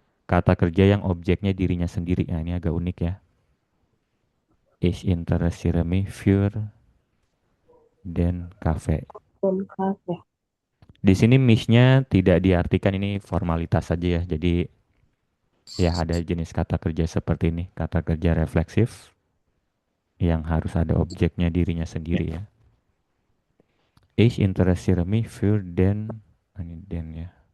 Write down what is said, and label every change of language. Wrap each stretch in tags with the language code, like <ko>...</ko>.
<id>Kata kerja yang objeknya dirinya sendiri. Nah, ini agak unik ya.</id> <de>Ich interessiere mich für den Kaffee.</de> <id>kafe. Di sini mich-nya tidak diartikan, ini formalitas saja ya. Jadi ya ada jenis kata kerja seperti ini, kata kerja refleksif yang harus ada objeknya dirinya sendiri ya.</id> <de>Ich interessiere mich für den,</de> <id>ini den ya.</id>